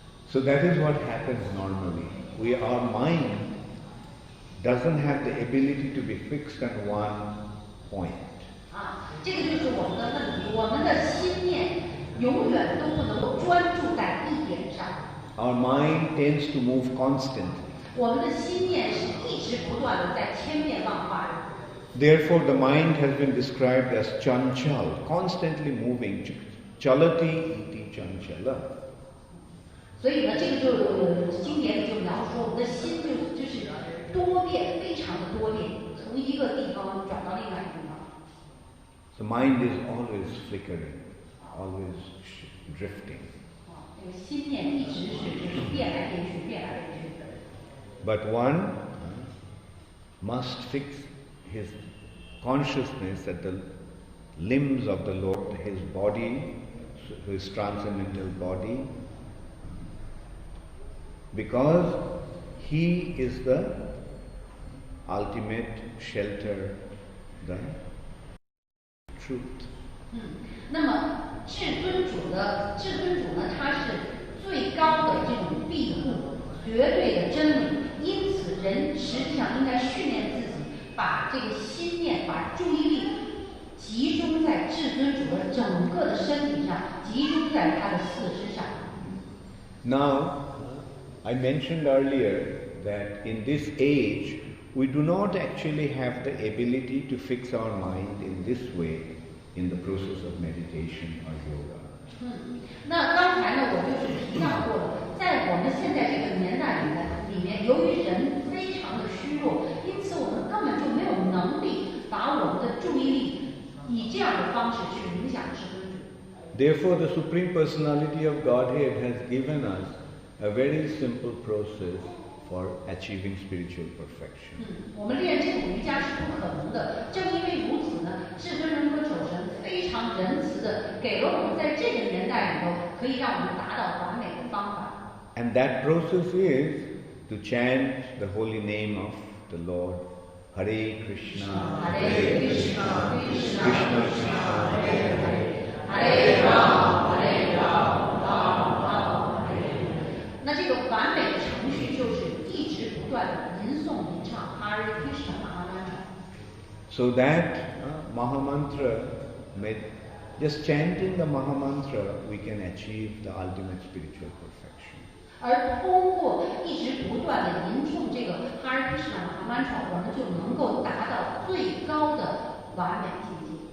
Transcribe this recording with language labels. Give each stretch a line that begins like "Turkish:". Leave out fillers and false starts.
English: So that is what happens normally. Our mind doesn't have the ability to be fixed on one point.
Chinese: 这个就是我们的问题，我们的心念永远都不能够专注在一点上。
English: Our mind tends to move constantly.
Chinese: 我们的心念是一直不断的在千变万化的。
English: Therefore, the mind has been described as chanchal, constantly moving.
Sanskrit: Chalati iti chanchala.
Chinese: 所以呢，这个就经典里就描述说，我们的心就是多变，非常的多变，从一个地方转到另外一个地方。
English: The mind is always flickering, always drifting.
Chinese: 这个心念一直就是变来变去，变来变去。
English: But one must fix his consciousness at the limbs of the Lord, his body, his transcendental body, because he is the ultimate shelter, the truth.
Chinese: 那么至尊主呢，他是最高的这种庇护，绝对的真理。因此，人实际上应该训练自己，把这个心念、把注意力集中在至尊主的整个的身体上，集中在他的四肢上。
English: Now, I mentioned earlier that in this age, we do not actually have the ability to fix our mind in this way in the process of meditation or yoga.
Chinese: 那刚才呢，我就是提到过了，在我们现在这个年代里面，由于人非常的虚弱，因此我们根本就没有能力把我们的注意力以这样的方式去影响至尊主。
English: Therefore, the Supreme Personality of Godhead has given us a very simple process for achieving spiritual perfection.
Chinese: 我们练这个瑜伽是不可能的，正因为如此呢，至尊人格守神非常仁慈的给了我们在这个年代里头可以让我们达到完美的方法。
English: And that process is to chant the holy name of the Lord.
Sanskrit: Hare Krishna, Hare Krishna, Krishna Krishna, Hare Hare. Hare Ram, Hare Ram, Ram Ram, Hare Hare。
Chinese: 那这个完美的程序就是一直不断的吟诵吟唱 Hare Krishna Mahamantra。
English: So that Mahamantra, just chanting the Mahamantra, we can achieve the ultimate spiritual perfection.
Chinese: 而通过一直不断的吟诵这个 Hare Krishna Mahamantra， 我们就能够达到最高的完美境界。